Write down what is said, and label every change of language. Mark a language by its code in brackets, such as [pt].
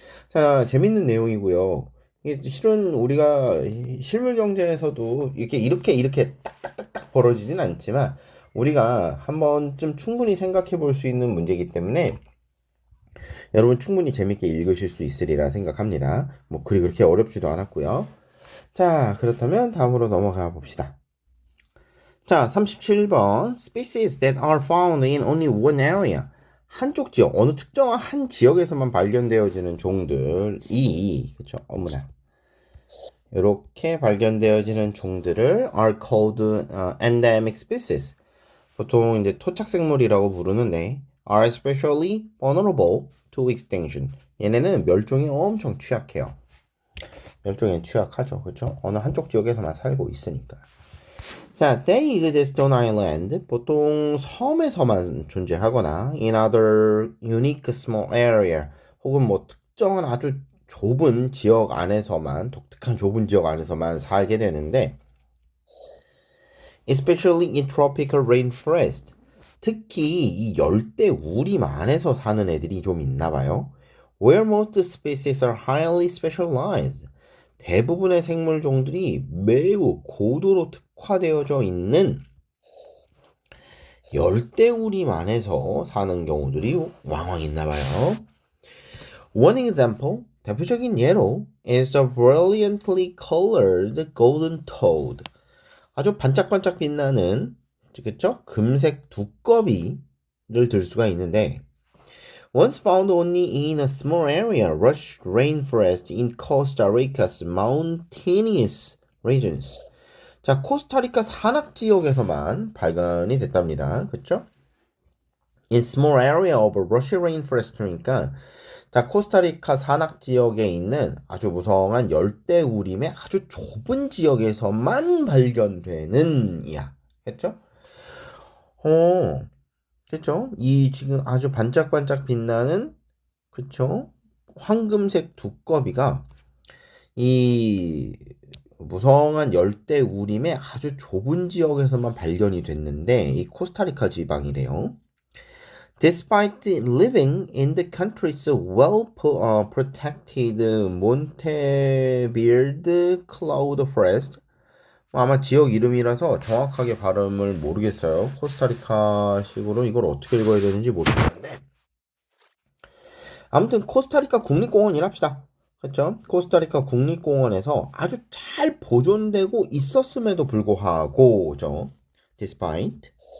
[ko] 자, 재밌는 내용이고요. 이게 실은 우리가 실물 경제에서도 이렇게 딱딱딱딱 벌어지진 않지만 우리가 한 번쯤 충분히 생각해 볼 수 있는 문제이기 때문에 여러분 충분히 재밌게 읽으실 수 있으리라 생각합니다. 뭐 글이 그렇게 어렵지도 않았고요. 자, 그렇다면 다음으로 넘어가 봅시다. 자, 37번. [en] Species that are found in only one area. [ko] 한쪽 지역, 어느 특정한 한 지역에서만 발견되어지는 종들이, 그쵸, 어머나. 이렇게 발견되어지는 종들을 [en] are called endemic species. [ko] 보통 이제 토착생물이라고 부르는데 [en] are especially vulnerable to extinction. [ko] 얘네는 멸종에 엄청 취약해요. 멸종에 취약하죠. 그렇죠? 어느 한쪽 지역에서만 살고 있으니까. [en] 자, they exist on island. [ko] 보통 섬에서만 존재하거나 [en] in other unique small area. [ko] 혹은 뭐 특정한 아주 좁은 지역 안에서만, 독특한 좁은 지역 안에서만 살게 되는데 [en] especially in tropical rainforest. [ko] 특히 이 열대 우림 안에서 사는 애들이 좀 있나 봐요. [en] Where most species are highly specialized. [ko] 대부분의 생물종들이 매우 고도로 특화되어져 있는 열대우림 안에서 사는 경우들이 왕왕 있나 봐요. [en] One example, [ko] 대표적인 예로 [en] is the brilliantly colored golden toad. [ko] 아주 반짝반짝 빛나는, 그쵸? 금색 두꺼비를 들 수가 있는데 [en] once found only in a small area, lush rainforest in Costa Rica's mountainous regions. [ko] 자, 코스타리카 산악 지역에서만 발견이 됐답니다. 그쵸? [en] In small area of lush rainforest [ko] 니까 자, 코스타리카 산악 지역에 있는 아주 무성한 열대우림의 아주 좁은 지역에서만 발견되는 이야. 했죠? 그쵸? 이 지금 아주 반짝반짝 빛나는, 그쵸? 황금색 두꺼비가 이 무성한 열대우림의 아주 좁은 지역에서만 발견이 됐는데 이 코스타리카 지방이래요. [en] Despite living in the country's well-protected Montevideo cloud forest, [ko] 아마 지역 이름이라서 정확하게 발음을 모르겠어요. 코스타리카식으로 이걸 어떻게 읽어야 되는지 모르겠는데 아무튼 코스타리카 국립공원이랍시다. 그렇죠? 코스타리카 국립공원에서 아주 잘 보존되고 있었음에도 불구하고죠. [en] Despite.